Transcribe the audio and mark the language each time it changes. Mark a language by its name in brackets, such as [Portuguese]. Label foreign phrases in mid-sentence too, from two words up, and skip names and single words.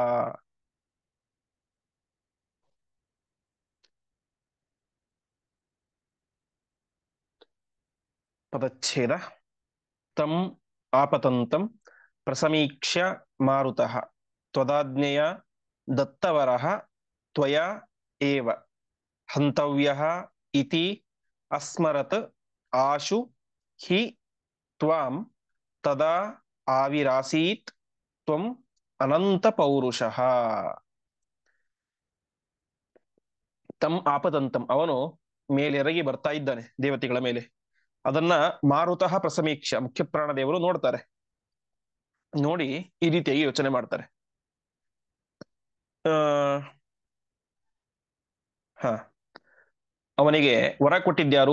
[Kannada] ಪದಚ್ಛೇದ. [Sanskrit] ತಂ ಆಪತಂತಂ ಪ್ರಸಮೀಕ್ಷ್ಯ ಮಾರುತಃ ತ್ವದಾಜ್ಞೆಯ ದತ್ತವರಃ ತ್ವಯಾ ಏವ ಹಂತವ್ಯಃ ಇತಿ ಅಸ್ಮರತ್ ಆಶು ಹಿ ತ್ವಾಂ ತದಾ ಆವಿರಾಸೀತ್ ತ್ವಂ ಅನಂತ ಪೌರುಷಃ. ತಂ ಆಪದಂತಂ [Kannada] ಅವನು ಮೇಲೆರಗಿ ಬರ್ತಾ ಇದ್ದಾನೆ ದೇವತೆಗಳ ಮೇಲೆ. ಅದನ್ನ [Sanskrit] ಮಾರುತಃ ಪ್ರಸಮೀಕ್ಷ [Kannada] ಮುಖ್ಯ ಪ್ರಾಣದೇವರು ನೋಡ್ತಾರೆ. ನೋಡಿ ಈ ರೀತಿಯಾಗಿ ಯೋಚನೆ ಮಾಡ್ತಾರೆ. ಆ ಹ ಅವನಿಗೆ ವರ ಕೊಟ್ಟಿದ್ಯಾರು?